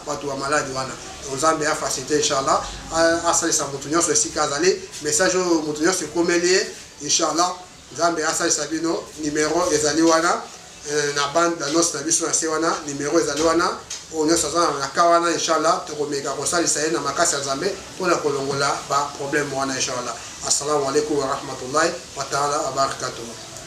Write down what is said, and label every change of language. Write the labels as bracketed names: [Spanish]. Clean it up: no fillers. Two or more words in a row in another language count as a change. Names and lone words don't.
[Lingala] bato ya maladi wana Nzambe afacilite inchallah asalisa moto nyonso esika azali message oyo moto nyonso ekomeli ye inchallah Nzambe asalisa bino numero ezali wana na [French] bande d'annonce [Lingala] na biso na se wana numero ezali wana oyo nyonso aza na ka wana inchallah tokomeka kosalisa ye na makasi ya Nzambe mpona kolongola baproblème wana inchallah [Arabic] السلام عليكم ورحمة الله وتعالى وبركاته.